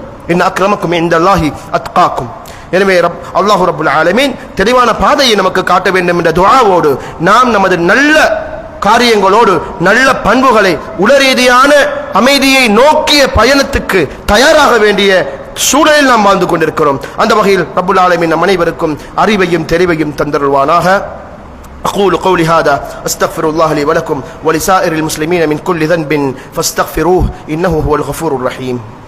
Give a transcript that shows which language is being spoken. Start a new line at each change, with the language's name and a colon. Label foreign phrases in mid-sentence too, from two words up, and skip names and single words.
Arabic: إن أكرمكم عند الله أتقاكم.
Tamil: எனவே அல்லாஹ்
Arabic: رب العالمين
Tamil: தெளிவான பாதையை நமக்கு காட்ட வேண்டும் என்ற துஆவோடு நாம் நமது நல்ல காரியங்களோடு நல்ல பண்புகளை உளரீதியான அமைதியை நோக்கிய பயணத்துக்கு தயாராக வேண்டிய சூழலில் நாம் வாழ்ந்து கொண்டிருக்கிறோம். அந்த வகையில்
Arabic: رب العالمين
Tamil: நம் அனைவருக்கும் அறிவையும் தெளிவையும் தந்தருள்வானாக.
Arabic: أقول قولي هذا أستغفر الله لي ولكم ولسائر المسلمين من كل ذنب فاستغفروه إنه هو الغفور الرحيم.